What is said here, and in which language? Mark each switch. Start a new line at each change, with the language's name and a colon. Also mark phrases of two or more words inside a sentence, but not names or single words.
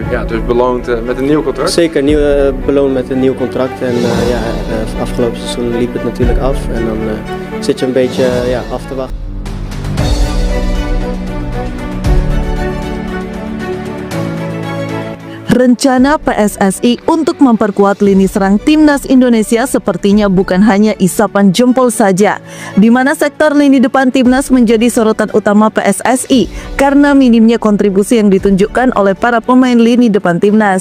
Dutch: Dus beloond met een nieuw contract? Zeker, beloond met een nieuw contract. En afgelopen seizoen liep het natuurlijk af. En dan zit je een beetje af te wachten.
Indonesian: Rencana PSSI untuk memperkuat lini serang timnas Indonesia sepertinya bukan hanya isapan jempol saja, di mana sektor lini depan timnas menjadi sorotan utama PSSI karena minimnya kontribusi yang ditunjukkan oleh para pemain lini depan timnas.